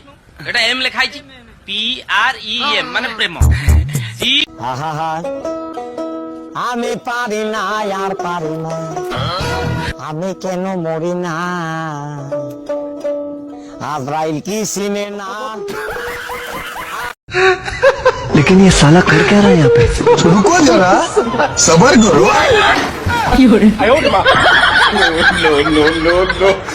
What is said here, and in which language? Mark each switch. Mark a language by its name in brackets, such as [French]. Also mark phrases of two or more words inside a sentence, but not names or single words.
[Odia] ଏଟା ଏମ୍ ଲେଖା ହେଇଛି, PREM ମାନେ ପ୍ରେମ। [Bangla] আমি পারি না আর পারি না, আমি কেন মরি না, আজরাইল কি চিনে না। [Hindi] लेकिन ये साला कर क्या रहा है यहाँ पे? रुको जरा, सबर करो। [English] No, no, no, no.